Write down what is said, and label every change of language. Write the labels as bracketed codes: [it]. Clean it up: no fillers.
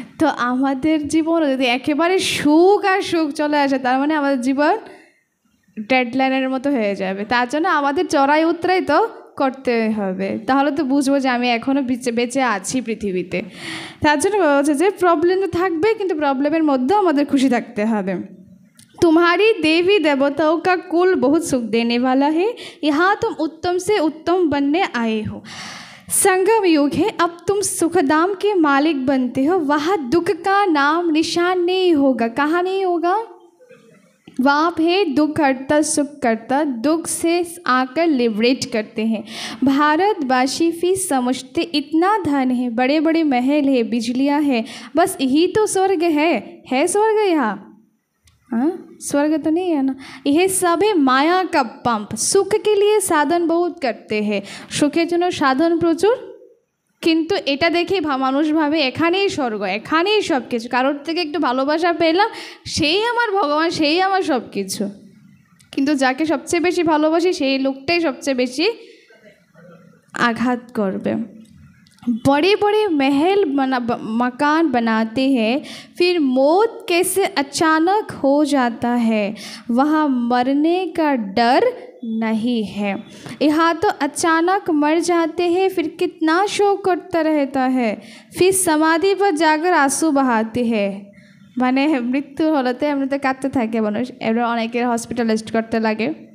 [bn] তো আমাদের জীবনে যদি একেবারে সুখ আর সুখ চলে আসে তার মানে আমাদের জীবন ডেডলাইনের মতো হয়ে যাবে। তার জন্য আমাদের চড়াই উতরাই তো করতে হবে, তাহলে তো বুঝবো যে আমি এখনও বেঁচে আছি পৃথিবীতে। তার জন্য বলছে যে প্রবলেম তো থাকবে, কিন্তু প্রবলেমের মধ্যেও আমাদের খুশি থাকতে হবে। [hi] तुम्हारी देवी देवताओं का कुल बहुत सुख देने वाला है, यहाँ तुम उत्तम से उत्तम बनने आए हो। संगम युग है, अब तुम सुखधाम के मालिक बनते हो, वहाँ दुख का नाम निशान नहीं होगा। कहाँ नहीं होगा? वहाँ पे दुख हटता सुख करता, दुख से आकर लिबरेट करते हैं। भारतवासी भी समझते इतना धन है, बड़े बड़े महल है, बिजलियाँ है, बस यही तो स्वर्ग है स्वर्ग यहाँ? हाँ, स्वर्ग तो नहीं है ना। यह सब है माया का पंप। सुख के लिए साधन बहुत करते हैं, [bn] सुखेर जন্য साधन प्रचुर, কিন্তু এটা দেখে মানুষ ভাবে এখানেই স্বর্গ, এখানেই সব কিছু, কারোর থেকে একটু ভালোবাসা পেলাম সেই আমার ভগবান, সেই আমার সব কিছু। কিন্তু যাকে সবচেয়ে বেশি ভালোবাসি সেই লোকটাই সবচেয়ে বেশি আঘাত করবে। [hi] बड़े बड़े महल मकान बनाते हैं, फिर मौत कैसे अचानक हो जाता है, वहाँ मरने का डर नहीं है। यहाँ तो अचानक मर जाते हैं, फिर कितना शोक करता रहता है, फिर समाधि पर जाकर आंसू बहाते हैं। [bn] মানে মৃত্যু হলোতে এমনিতে কাঁদতে থাকে মানুষ, এবার অনেকের হসপিটালাইজড করতে লাগে।